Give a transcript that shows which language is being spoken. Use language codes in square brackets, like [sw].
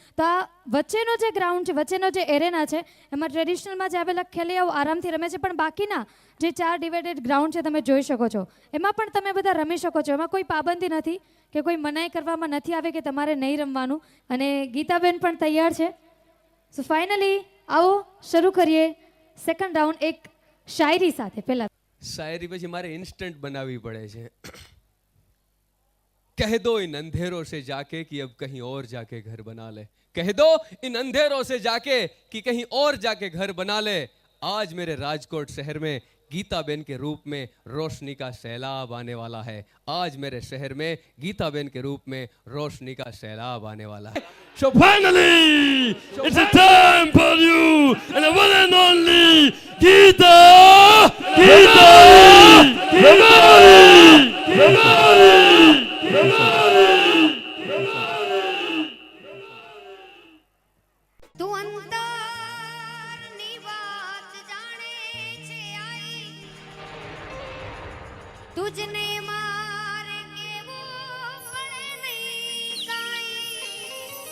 [gu] તો આ વચ્ચેનો જે ગ્રાઉન્ડ છે, વચ્ચેનો જે એરેના છે, એમાં ટ્રેડિશનલમાં જે આવેલા ખેલૈયાઓ આરામથી રમે છે, પણ બાકીના જે 4 ડિવાઇડેડ ગ્રાઉન્ડ છે તમે જોઈ શકો છો, એમાં પણ તમે બધા રમી શકો છો. એમાં કોઈ પાબંદી નથી કે કોઈ મનાઈ કરવામાં નથી આવે કે તમારે નહીં રમવાનું. અને ગીતાબેન પણ તૈયાર છે. સો ફાઇનલી આવો શરૂ કરીએ સેકન્ડ રાઉન્ડ એક શાયરી સાથે. પહેલા શાયરી પછી મારે ઇન્સ્ટન્ટ બનાવવી પડે છે. [hi] कह दो इन अंधेरों से जाके कि अब कहीं और जाके घर बना ले, कह दो इन अंधेरों से जाके कि कहीं और जाके घर बना ले, आज मेरे राजकोट शहर में गीताबेन के रूप में रोशनी का सैलाब आने वाला है, आज मेरे शहर में गीताबेन के रूप में रोशनी का सैलाब आने वाला है. [en] So finally, it's a time for you and the one and only Geeta Ramaari. [gu] તું અંતરની વાત જાણે છે આઈ, તુજને મારે કેવું પડે નહીં કાંઈ,